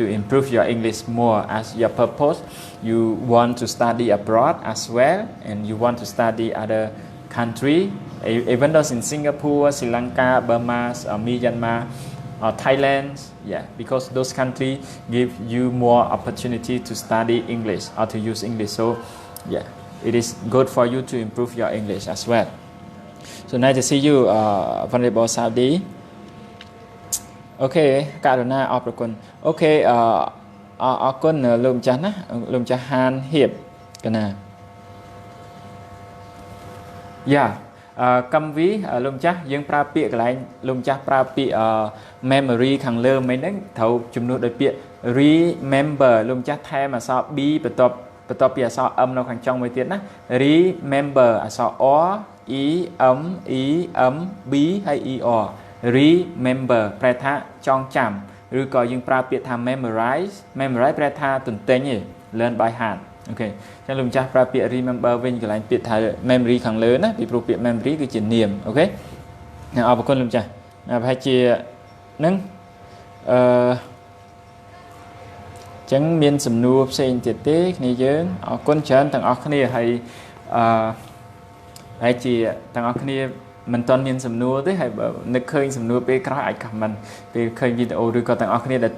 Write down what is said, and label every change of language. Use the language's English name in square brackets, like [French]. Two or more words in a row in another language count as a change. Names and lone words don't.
[English] improve your English more as your purpose you want to study abroad as well and you want to study other country even though in Singapore Sri Lanka Burma Myanmar Thailand yeah because those countries give you more opportunity to study English or to use English so yeah it is good for you to improve your English as well so nice to see you Venerable Saudi [Khmer] okay ករណាអរគុណ okay អរគុណលោកម្ចាស់ណាលោកម្ចាស់ហានហៀបកណា yeahកម្មវិធីលោកម្ចាស់យើងប្រើពាក្យកន្លែង លោកម្ចាស់ប្រើពាក្យ memory ខាងលើមិញហ្នឹងត្រូវជំនួសដោយពាក្យ remember លោកម្ចាស់ថែមអក្សរ b បន្ទាប់ពីអក្សរ m នៅខាងចុងមួយទៀតណា remember អក្សរ r e m e m b ហើយ er remember ប្រែថាចងចាំឬក៏យើងប្រើពាក្យថា memorize ប្រែថាទន្ទិញឯង [English] learn by heart [Khmer] okay ចឹងលោកម្ចាស់ប្រើពាក្យ remember វិញកន្លែងពាក្យថា memory ខាងលើណាពីព្រោះពាក្យ memory គឺជានាមអូខេអរគុណលោកម្ចាស់ប្រហែលជានឹង ចឹងមានសំណួរផ្សេងទៀតទេគ្នាយើងអរគុណច្រើនទាំងអស់គ្នាហើយហើយជាទាំងអស់គ្នាមិនទាន់មានសំណួរទេហើយបើនឹកឃើញសំណួរពេលក្រោយអាច comment ពេលឃើញវីដេអូឬក៏ទាំងអស់គ្នាដែលទើ